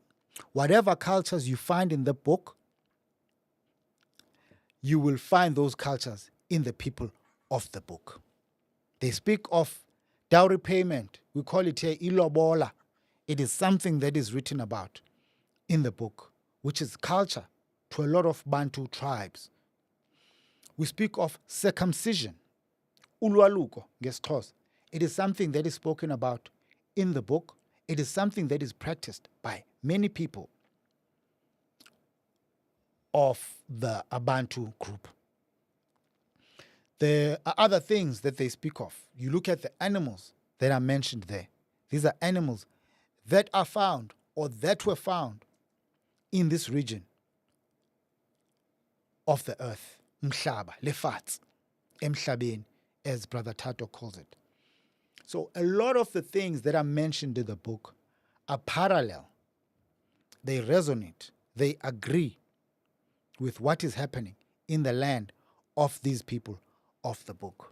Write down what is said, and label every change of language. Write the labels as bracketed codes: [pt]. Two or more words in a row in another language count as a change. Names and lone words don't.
[en] Whatever cultures you find in the book, you will find those cultures in the people of the book. They speak of dowry payment. We call it here ilobola. It is something that is written about in the book, which is culture to a lot of Bantu tribes. We speak of circumcision, [xh] ulwaluko ngesixhosa. [en] It is something that is spoken about in the book. It is something that is practiced by many people of the Bantu group. There are other things that they speak of. You look at the animals that are mentioned there. These are animals that are found or that were found in this region of the earth. [xh] Mhlaba, lefatz, emhlabeni, [en] as Brother Thato calls it. So a lot of the things that are mentioned in the book are parallel. They resonate. They agree with what is happening in the land of these people of the book.